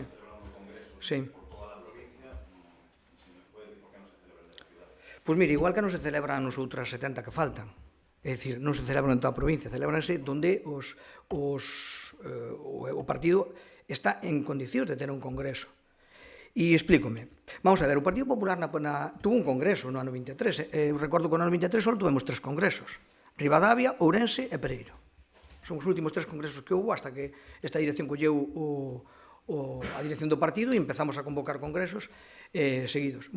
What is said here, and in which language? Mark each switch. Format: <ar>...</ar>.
<es>se están celebrando congresos Sí. por toda la provincia, si nos puede decir por qué no se celebra el de la ciudad.</es> <gl>Pois mire, igual que non se celebran nos outras 70 que faltan, é dicir, non se celebran en toda a provincia, celebranse donde o partido está en condicións de ter un congreso. E explícome. Vamos a ver, o Partido Popular tuvo un congreso no ano 23. Eu recordo que no ano 23 só tuvemos 3 congresos. Ribadavia, Ourense e Pereiro. Son os últimos 3 congresos que houve hasta que esta dirección colleu a dirección do partido e empezamos a convocar congresos seguidos.</gl>